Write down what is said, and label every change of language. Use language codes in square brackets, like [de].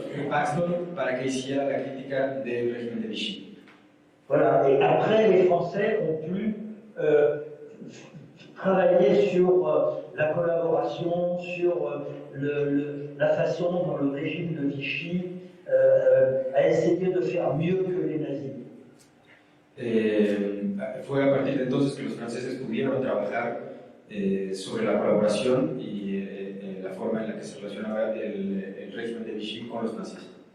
[es] Paxton para que hiciera la crítica del régimen de Vichy. [fr] Voilà, et après les Français ont pu travailler sur la collaboration, sur la façon dont le régime de Vichy a essayé de faire mieux que les nazis. [es] Fue a partir de entonces que los franceses pudieron trabajar sobre la colaboración y la forma en la que se relacionaba el régimen de Vichy con los nazis.